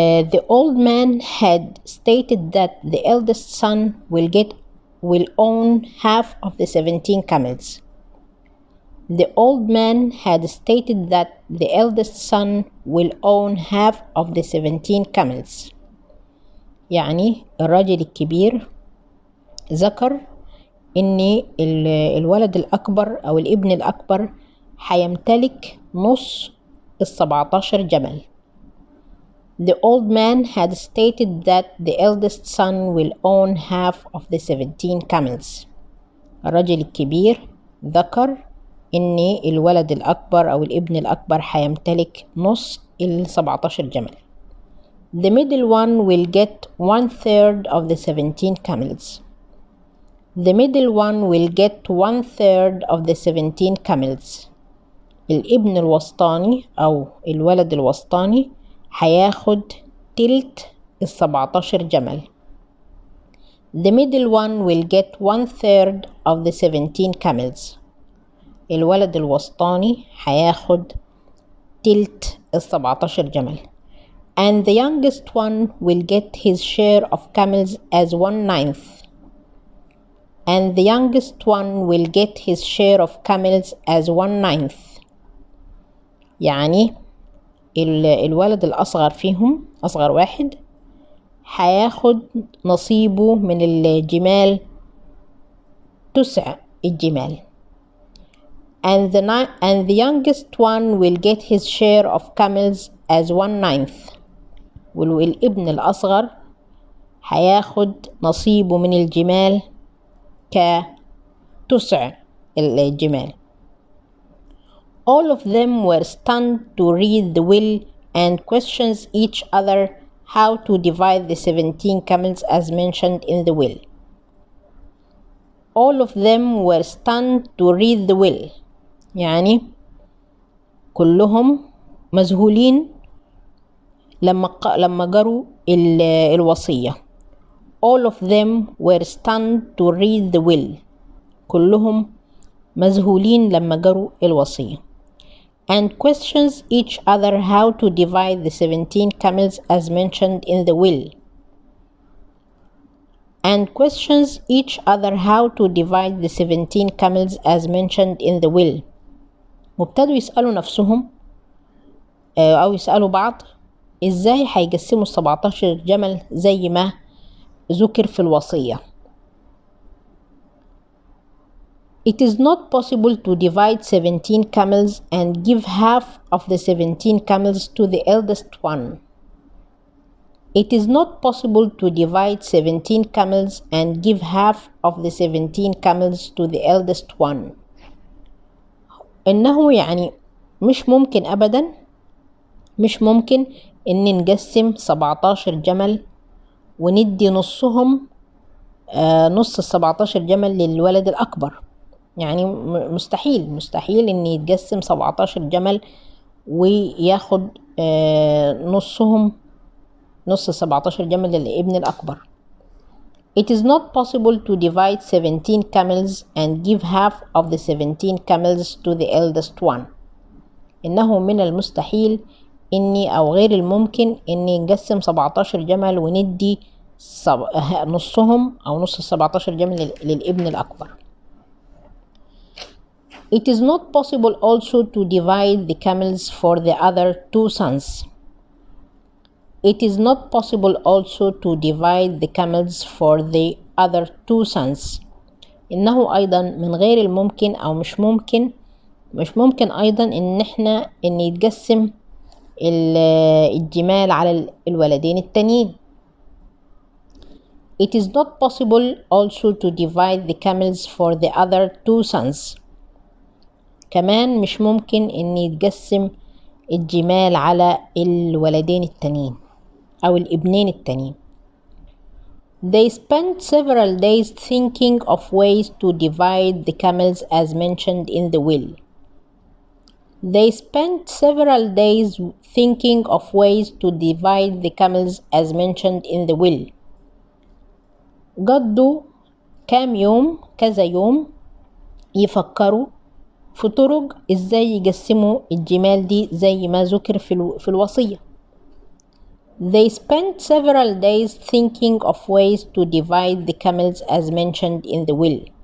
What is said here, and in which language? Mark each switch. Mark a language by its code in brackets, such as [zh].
[en] The old man had stated that the eldest son will own half of the 17 camels. The old man had stated that the eldest son will own half of the 17 camels. [ar] يعني الراجل الكبير ذكر ان الولد الاكبر او الابن الاكبر هيمتلك نص 17 جمل. [en] The old man had stated that the eldest son will own half of the 17 camels. [ar] الراجل الكبير ذكر ان الولد الاكبر او الابن الاكبر هيمتلك نص 17 جمل. [en] The middle one will get 1/3 of the 17 camels. The middle one will get 1/3 of the 17 camels. [ar] الابن الوسطاني أو الولد الوسطاني هياخد تلت 17 جمل. [en] The middle one will get 1/3 of the 17 camels. [ar] الولد الوسطاني هياخد تلت 17 جمل. [en] And the youngest one will get his share of camels as 1/9. And the youngest one will get his share of camels as 1/9. [ar] يعني الولد الأصغر فيهم، أصغر واحد، هياخد نصيبه من الجمال تسع الجمال. [en] And the youngest one will get his share of camels as 1/9. [ar] والابن الأصغر هياخد نصيبه من الجمال كتسع الجمال. [en] All of them were stunned to read the will and questions each other how to divide the 17 camels as mentioned in the will. All of them were stunned to read the will. [ar] يعني كلهم مذهولين لما قروا الوصية. [en] All of them were stunned to read the will. [ar] كلهم مذهولين لما قروا الوصية. [en] And questions each other how to divide the 17 camels as mentioned in the will. And questions each other how to divide the 17 camels as mentioned in the will. [ar] وابتدوا يسألوا نفسهم أو يسألوا بعض ازاي هيقسموا 17 جمل زي ما ذكر في الوصية. [en] It is not possible to divide 17 camels and give half of the 17 camels to the eldest one. It is not possible to divide 17 camels and give half of the 17 camels to the eldest one. [ar] إنه يعني مش ممكن أبدا، مش ممكن إن نقسم 17 جمل وندي نصهم نص 17 جمل للولد الأكبر. يعني مستحيل إن يتقسم 17 جمل وياخد نصهم نص 17 جمل للابن الأكبر. [en] It is not possible to divide 17 camels and give half of the 17 camels to the eldest one. [ar] إنه من المستحيل أو غير الممكن إني نقسم 17 جمل وندي نصهم أو نص 17 جمل للابن الأكبر. [en] It is not possible also to divide the camels for the other 2 sons. It is not possible also to divide the camels for the other 2 sons. [ar] إنه أيضا من غير الممكن أو مش ممكن أيضا إن يتقسم الجمال على الولدين التانيين. [en] It is not possible also to divide the camels for the other 2 sons. [ar] كمان مش ممكن إن يتقسم الجمال على الولدين التانيين أو الابنين التانيين. [en] They spent several days thinking of ways to divide the camels as mentioned in the will. They spent several days thinking of ways to divide the camels as mentioned in the will. [ar] قضوا كام يوم، كذا يوم، يفكروا في طرق ازاي يقسموا الجمال دي زي ما ذكر في الوصية. [en] They spent several days thinking of ways to divide the camels as mentioned in the will.